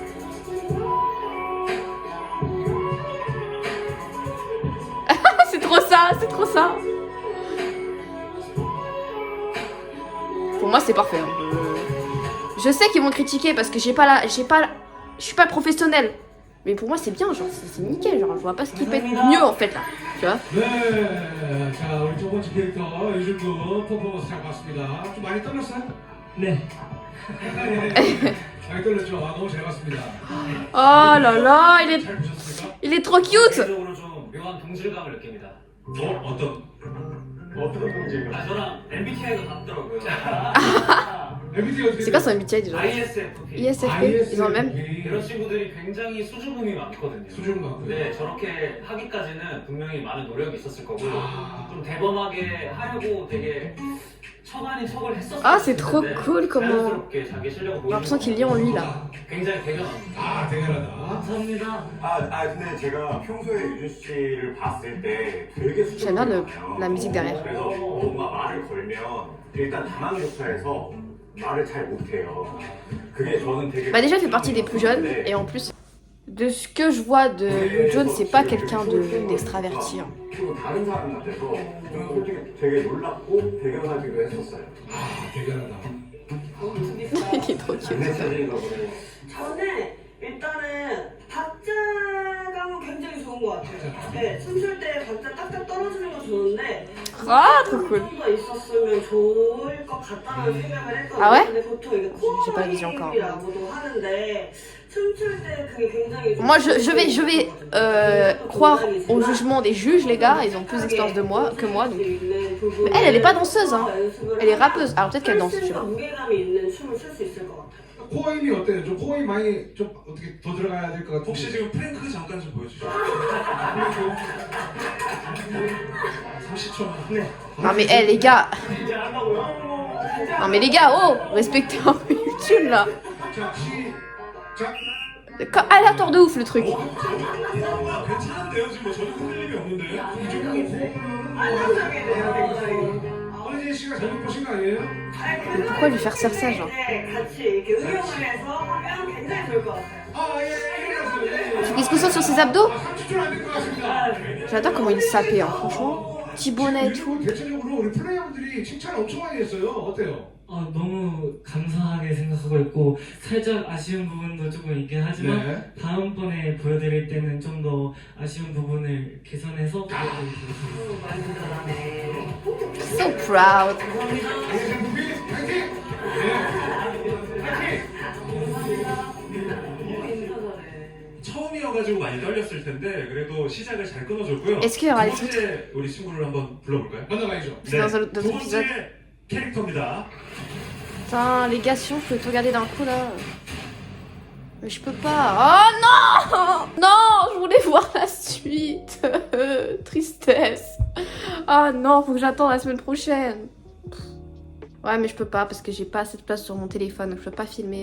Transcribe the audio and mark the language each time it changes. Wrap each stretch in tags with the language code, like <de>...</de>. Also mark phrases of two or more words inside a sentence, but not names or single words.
<fr>C'est trop ça, c'est trop ça. Pour moi, c'est parfait. Hein. Je sais qu'ils vont critiquer parce que je suis pas professionnelle. Mais pour moi, c'est bien, genre, c'est nickel, genre, je vois pas ce qui peut être mieux en fait là, tu vois.</fr> <ko>네, 자 우리 첫 번째 캐릭터 이준구 퍼포먼스 잘 봤습니다. 좀 많이 떨렸어요? 네. 많이 떨렸죠. 아, 너무 잘 봤습니다.</ko> <fr>Oh là là,</fr> <ko>잘 보셨습니까?</ko> <fr>il est trop cute.</fr> <ko>개인적으로 좀 묘한 동질감을 느낍니다. 어떤? 어떤 동지가? 아, 저랑 MBTI가 같더라고요. MBTI 어떻게</ko> <fr>C'est quoi son MBTI déjà? ISFP. ISFP? Ils ont le même?</fr> <ko>이런 친구들이 굉장히 수줍음이 많거든요. 수줍음 많고요. 네, 저렇게 하기까지는 분명히 많은 노력이 있었을 거고 아. 좀 대범하게 하려고 되게 척 아닌 척을 했었을</ko> <fr>Ah, c'est trop</fr> <ko>텐데</ko> <fr>cool comment.</fr> <ko>자연스럽게 자기 실력을</ko> <fr>J'ai l'impression qu'il lit en lui là.</fr> <ko>굉장히 대견합니다. 아 대단하다. 감사합니다. 근데 제가 평소에 유준 씨를 봤을 때 되게</ko> <fr>J'aime bien la musique derrière.</fr> <ko>그래서 뭔가 말을 걸면 일단 당황조차 해서 말을 잘 못해요. 그게 저는 되게.</ko> <fr>Bah déjà, il fait partie des plus jeunes et en plus, de ce que je vois de John, c'est pas quelqu'un d'extraverti. Hein.</fr> <ko>그리고 다른 사람 같아서 저는 솔직히 되게 놀랍고 대견하기도 했었어요. 아 대단하다.</ko> <fr>Il trop cute.</fr> <ko>메시지인가 보네. 저는 일단은 박자감은 굉장히 좋은 것 같아요. 네, 춤출 때 박자 딱딱 떨어지는 거 좋은데</ko> <fr>Ah, trop cool.</fr> <ko>좀더 있었으면 좋을 것 같다는 생각을 했거든요. 아, 왜? 근데 보통 이게</ko> <fr>J'ai pas la vision encore.</fr> <ko>코어라고도 하는데 춤출 때 그게 굉장히 좀</ko> <fr>Moi, je vais croire au jugement des juges, les gars. Ils ont plus d'expérience de moi que moi. Donc. Mais elle est pas danseuse, hein. Elle est rappeuse. Alors peut-être qu'elle danse, je sais pas.</fr> <ko>무게감이 있는 춤을 출 수 있을 것 같아요. 코어 힘이 어때요? 좀 코어 힘 많이 좀 어떻게 더 들어가야 될 것 같아요. 혹시 지금 프랭크 잠깐 좀 보여주시죠. 30초만. 네.</ko> <fr>Non mais, les gars. Non mais les gars, oh, respectez un peu YouTube là.</fr> <ko>자, 시작.</ko> <fr>Aléatoire de ouf le truc.</fr> <ko>괜찮은데요? 지금 뭐 전혀 흔들림이 없는데? 안정적이네요, 굉장히. 허리진 씨가 잘못 보신 거 아니에요?</ko> <fr>Mais pourquoi lui faire faire ça, genre?</fr> <ko>같이 이렇게 응용을 해서 하면 굉장히 좋을 것 같아요. 아, 예, 일어났어요.</ko> <fr>Faut qu'il se concentre sur ses abdos.</fr> <ko>30초는 안 될 것 같습니다.</ko> <fr>J'adore comment il est sapé, hein, franchement. Petit bonnet et tout.</fr> <ko>그리고 대체적으로 우리 플레이어분들이 칭찬 엄청 많이 했어요. 어때요? 너무 감사하게 생각하고 있고 살짝 아쉬운 부분도 조금 있긴 하지만 네. 다음번에 보여드릴 때는 좀 더 아쉬운 부분을 개선해서 보여드리겠습니다. 많이 잘하네.</ko> <en>So proud.</en> <ko>알겠어요, 무비? 파이팅! 네. 파이팅! 처음이어가지고 많이 떨렸을 텐데 그래도 시작을 잘 끊어줬고요.</ko> <fr>Est-ce qu'il y aura</fr> <ko>두</ko> <fr>les</fr> <ko>번째 우리 친구를 한번 불러볼까요? 만나봐야죠.</ko> <fr>C'est dans un</fr> <ko>두</ko> <fr>autre</fr> <ko>번째</ko> <fr>épisode.</fr> <ko>캐릭터입니다.</ko> <fr>Putain, les gars, sinon je peux tout regarder d'un coup là. Mais je peux pas. Oh non! Non, je voulais voir la suite. Tristesse. Ah non, faut que j'attende la semaine prochaine. Ouais, mais je peux pas parce que j'ai pas assez de place sur mon téléphone, donc je peux pas filmer.</fr>